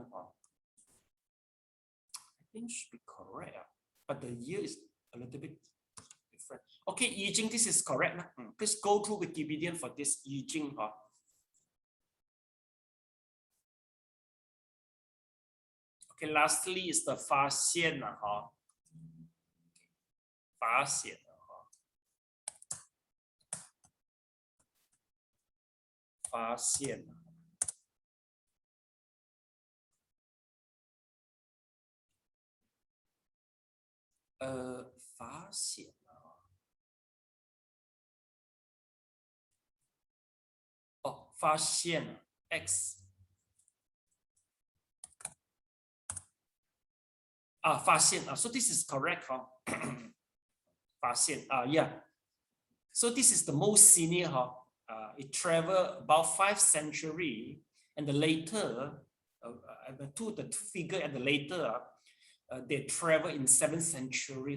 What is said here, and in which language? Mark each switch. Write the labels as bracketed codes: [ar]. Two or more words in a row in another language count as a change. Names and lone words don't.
[en] I think it should be correct. But the year is a little bit different. Okay, Yi Jing, this is correct. Please go through Wikipedia for this Yi Jing. Okay, lastly is the Fa Xian. Fa Xian. Fa Xian. Fa Xian. Oh, Fa Xian. X. Fa Xian. So this is correct. Fa Xian. Yeah. So this is the most senior. It traveled about 5 centuries, and the later, the two figure and the later, they travel in 7th century.